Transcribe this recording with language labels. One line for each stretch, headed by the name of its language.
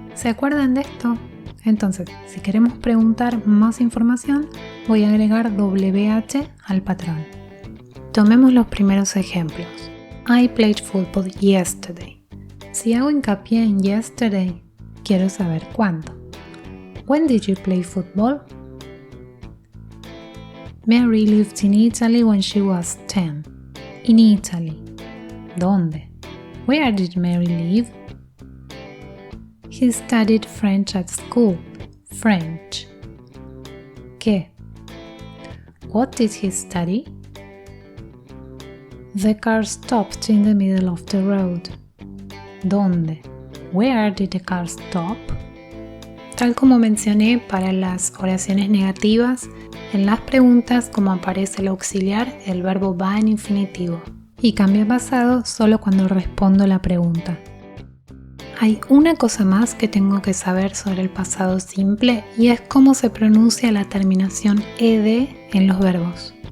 Spanish: ¿Se acuerdan de esto? Entonces, si queremos preguntar más información, voy a agregar WH al patrón. Tomemos los primeros ejemplos.
English: I played football yesterday.
Spanish: Si hago hincapié en yesterday, quiero saber cuándo.
English: When did you play football? Mary lived in Italy when she was 10. In Italy.
Spanish: ¿Dónde?
English: Where did Mary live? He studied French at school. French.
Spanish: ¿Qué?
English: What did he study? The car stopped in the middle of the road.
Spanish: ¿Dónde?
English: Where did the car stop?
Spanish: Tal como mencioné para las oraciones negativas, en las preguntas, como aparece el auxiliar, el verbo va en infinitivo y cambia a pasado solo cuando respondo la pregunta. Hay una cosa más que tengo que saber sobre el pasado simple y es cómo se pronuncia la terminación ed en los verbos.